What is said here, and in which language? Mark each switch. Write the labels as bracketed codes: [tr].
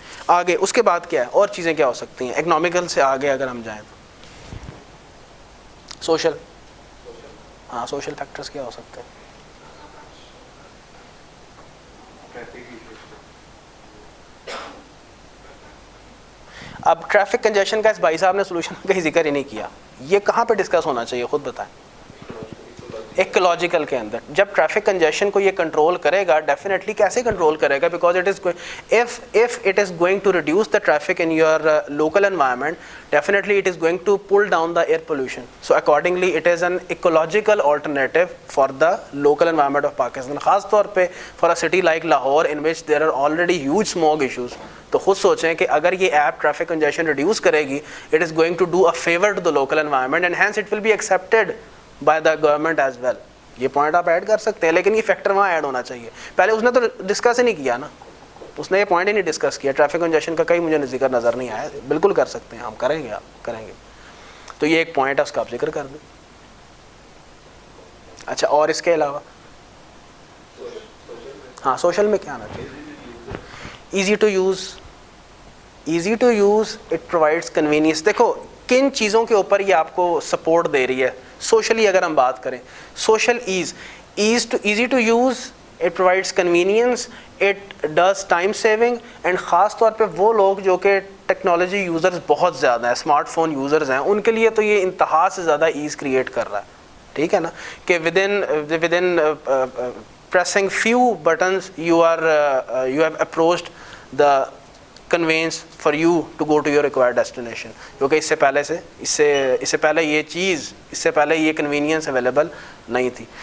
[ur] آگے اس کے بعد کیا ہے, اور چیزیں کیا ہو سکتی ہیں اکنامیکل سے آگے اگر ہم جائیں تو سوشل, ہاں سوشل فیکٹرز کیا ہو سکتے ہیں. اب ٹریفک کنجیشن کا اس بھائی صاحب نے سولوشن کا ذکر ہی نہیں کیا, یہ کہاں پہ ڈسکس ہونا چاہیے خود بتائیں. ایکولوجیکل کے اندر جب ٹریفک کنجیشن کو یہ کنٹرول کرے گا, [en] Definitely کیسے control کرے گا, because it is if it is going to reduce the traffic in your local environment, definitely it is going to pull down the air pollution. So accordingly it is an ecological alternative for the local environment of Pakistan, [ur] خاص طور پہ [en] for a city like Lahore in which there are already huge smog issues. [ur] تو خود سوچیں کہ اگر یہ app traffic congestion reduce کرے گی, [en] it is going to do a favor to the local environment and hence it will be accepted by the government as well. [ur] یہ point آپ ایڈ کر سکتے ہیں, لیکن یہ فیکٹر وہاں ایڈ ہونا چاہیے. پہلے اس نے تو ڈسکس ہی نہیں کیا نا, اس نے یہ پوائنٹ ہی نہیں ڈسکس کیا. ٹریفک کنجیشن کا کہیں مجھے ذکر نظر نہیں آیا. بالکل کر سکتے ہیں, ہم کریں گے, آپ کریں گے. تو یہ ایک پوائنٹ ہے, اس کا آپ ذکر کر دیں. اچھا اور اس کے علاوہ ہاں سوشل میں کیا آنا چاہیے؟ [en] Easy to use, easy to use, it provides convenience. [ur] دیکھو کن چیزوں کے اوپر یہ آپ کو سپورٹ دے رہی ہے سوشلی اگر ہم بات کریں. [en] Social easy to use, it provides convenience, it does time saving. [ur] And خاص طور پہ وہ لوگ جو کہ ٹیکنالوجی یوزرز بہت زیادہ ہیں، اسمارٹ فون یوزرز ہیں، ان کے لیے تو یہ انتہا سے زیادہ ایز کریٹ کر رہا ہے. ٹھیک ہے نا کہ [en] With in pressing few buttons you have approached the conveyance for you to go to your required destination. [ur] کیونکہ اس سے پہلے یہ چیز، اس سے پہلے یہ کنوینئنس اویلیبل نہیں تھی.